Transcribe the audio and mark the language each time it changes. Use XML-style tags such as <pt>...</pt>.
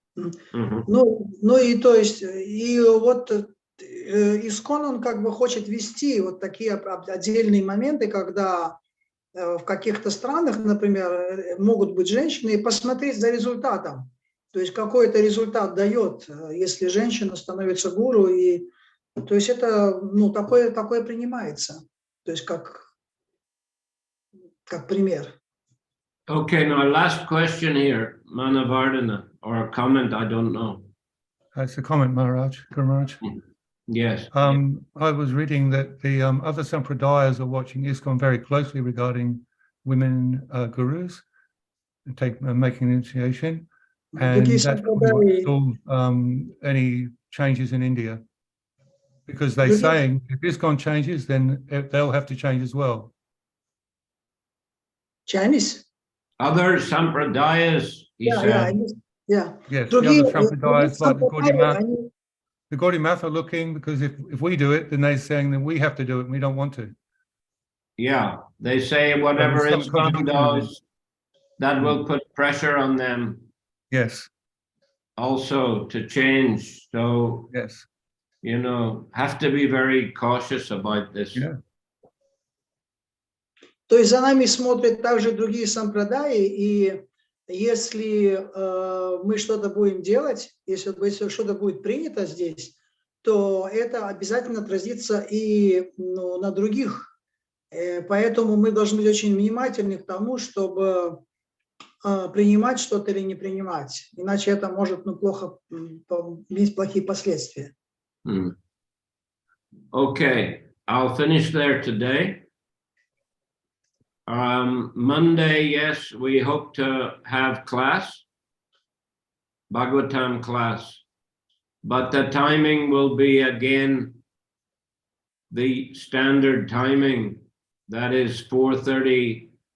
<ru>Ну и то есть и вот Искон он как бы хочет вести вот такие отдельные моменты, когда в каких-то странах, например, могут быть женщины, и посмотреть за результатом. То есть какой-то результат дает, если женщина становится гуру, и то есть это, ну, такое принимается, то есть как пример.</ru> <en>Okay, now last question here, Manavardhana, or a comment, I don't know. It's a comment, Maharaj, Guru Maharaj. Yes. I was reading that the other sampradayas are watching ISKCON very closely regarding women gurus and making initiation, and that's probably what caused any changes in India, because they're saying if ISKCON changes, then they'll have to change as well. Chinese? Other sampradayas, he said. Yeah. Yes, the other sampradayas like the Gaudiya Math are looking, because if we do it, then they're saying that we have to do it and we don't want to. Yeah, they say whatever ISKCON does, that will put pressure on them. Yes. Also to change. So, yes, you know, have to be very cautious about this. Yeah.</en> <ru>То есть за нами смотрят также другие сампрадаи, и если мы что-то будем делать, если что-то будет принято здесь, то это обязательно отразится и на других. Поэтому мы должны быть очень внимательны к тому, чтобы принимать что-то или не принимать. Иначе это может плохо иметь плохие последствия.</ru> <en>Okay, I'll finish there today. Monday, yes, we hope to have class, Bhagavatam class, but the timing will be again the standard timing, that is 4:30</en>